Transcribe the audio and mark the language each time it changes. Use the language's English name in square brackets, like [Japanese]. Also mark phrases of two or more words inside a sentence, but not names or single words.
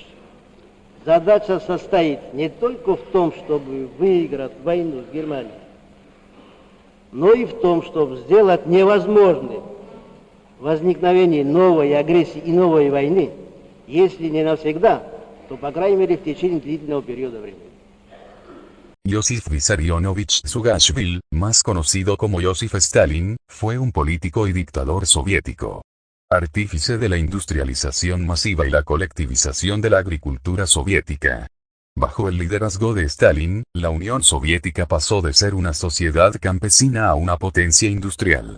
[Russian] Задача состоит не только в том, чтобы выиграть войну с Германией, но и в том, чтобы сделать невозможным возникновение новой агрессии и новой войны, если не навсегда, то, по крайней мере, в течение длительного периода времени. [Spanish] Iosif Vissarionovich Zugashvili, más conocido como Joseph Stalin, fue un político y dictador soviético. Artífice de la industrialización masiva y la colectivización de la agricultura soviética. Bajo el liderazgo de Stalin, la Unión Soviética pasó de ser una sociedad campesina a una potencia industrial.